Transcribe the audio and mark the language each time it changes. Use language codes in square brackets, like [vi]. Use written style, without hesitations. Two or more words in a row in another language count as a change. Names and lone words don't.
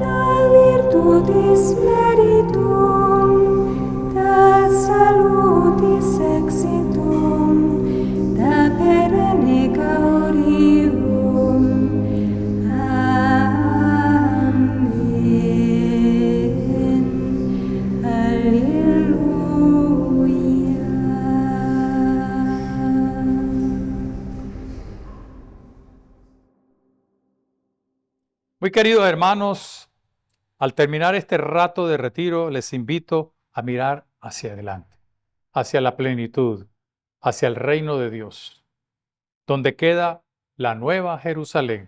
[la] Da virtutis meritum, da salutis exitum, da perenne gaurium. Amen. Alleluia. [es] Muy queridos hermanos, al terminar este rato de retiro, les invito a mirar hacia adelante, hacia la plenitud, hacia el reino de Dios, donde queda la nueva Jerusalén.